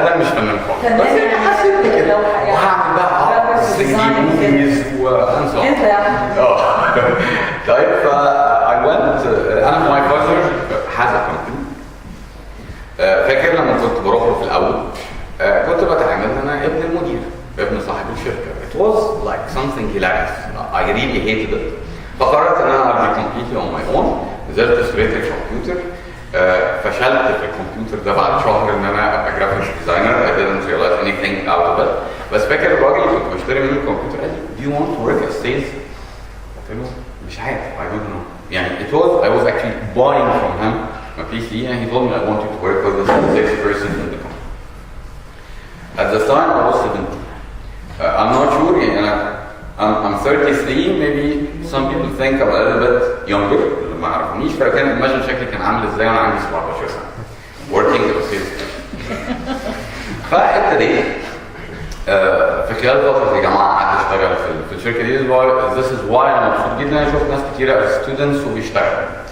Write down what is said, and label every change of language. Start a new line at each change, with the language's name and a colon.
Arabic: ده مش فنان خالص، بس يعني حسيت بكده وهعمل بقى 3D movies وانسى انت يعني
English: طيب I went انا my father has a company.
Arabic: فاكر لما كنت بروح له في الاول كنت بتعامل انا ابن المدير، ابن صاحب الشركه.
English: It was like something hilarious. I really hated it.
Arabic: فقررت ان انا ابني
English: completely on my own.
Arabic: نزلت اشتريت الكمبيوتر، فشلت في الكمبيوتر ده بعد شهر ان انا ابقى جرافيكس ديزاينر.
English: I didn't realize anything out of it.
Arabic: بس فاكر الراجل اللي كنت بشتري منه الكمبيوتر قال لي
English: do you want to work as sales؟
Arabic: قلت له مش عارف
English: I don't know. يعني it was I was actually buying from him my PC and he told me I want you to work with the sales person in the company. At the time I was 17. I'm not sure يعني I'm 33, maybe some people think I'm a little bit younger.
Arabic: ما عرفونيش فكان imagine شكلي كان عامل ازاي وانا عندي 17 سنه
English: working as a sales person.
Arabic: فابتديت في خلال فتره الجامعه قعدت اشتغل في الشركه دي.
English: This is why
Arabic: انا مبسوط جدا. انا شفت ناس كتيره
English: as students
Arabic: وبيشتغلوا.